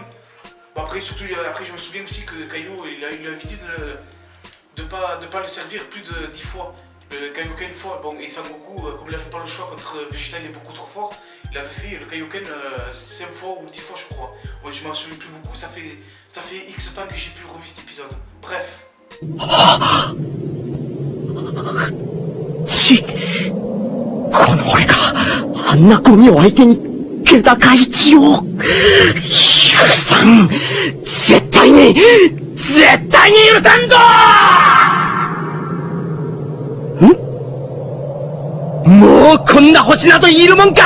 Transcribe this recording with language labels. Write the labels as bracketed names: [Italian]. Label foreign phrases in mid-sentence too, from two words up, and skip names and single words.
[French] Bon, après, surtout, après je me souviens aussi que Kaio, il a évité de pas le servir plus de 10 fois. Le Kaioken une fois, bon, et Sangoku, comme il n'avait pas le choix contre Vegeta, il est beaucoup trop fort, il avait fait le Kaioken 5 fois ou 10 fois je crois. Moi je m'en souviens plus beaucoup, ça fait X temps que j'ai pu revu cet épisode. Bref. [Japanese] この俺があんなゴミを相手に気高い血を。許さん。絶対に許さんぞ。もうこんな星などいるもんか。